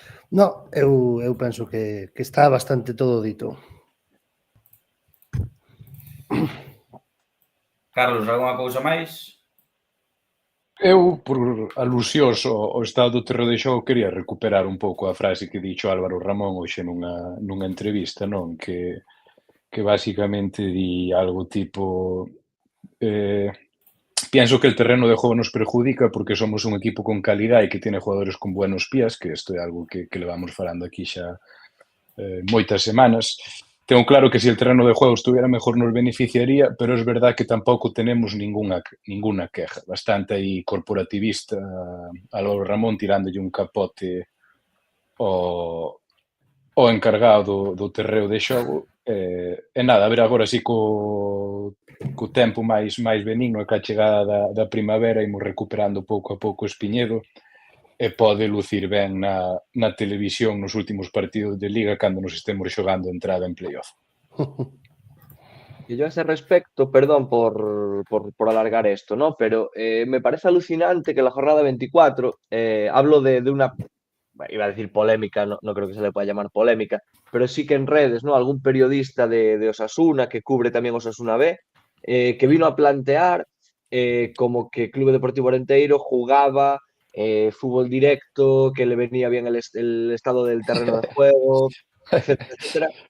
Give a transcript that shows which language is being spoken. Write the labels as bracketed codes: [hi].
[gl] No, eu penso que está bastante todo dito. Carlos, algunha cousa máis? Eu, por alusións ao estado do terreo de xogo, quería recuperar un pouco a frase que dixo Álvaro Ramón hoxe nunha entrevista, non? Que basicamente di algo tipo [es] pienso que el terreno de juego nos perjudica porque somos un equipo con calidad e que tiene jugadores con buenos pies, [gl] que isto é algo que levamos falando aquí xa moitas semanas. [es] Tengo claro que si el terreno de juego estuviera mejor nos beneficiaría, pero es verdad que tampouco tenemos ninguna queja. [gl] Bastante aí corporativista Álvaro Ramón tirandolle un capote ao encargado do terreo de xogo. E nada, a ver agora si co tempo máis benigno e ca chegada da primavera imos recuperando pouco a pouco o Espiñedo e pode lucir ben na televisión nos últimos partidos de Liga cando nos estemos xogando entrada en playoff. [es] Y yo a ese respecto, perdón por alargar esto, ¿no? Pero me parece alucinante que la jornada 24, hablo de una, iba a decir polémica, no creo que se le pueda llamar polémica, pero sí que en redes, ¿no? Algún periodista de Osasuna, que cubre también Osasuna B, que vino a plantear como que Club Deportivo Arenteiro jugaba fútbol directo, que le venía bien el estado del terreno de juego, etcétera, etcétera.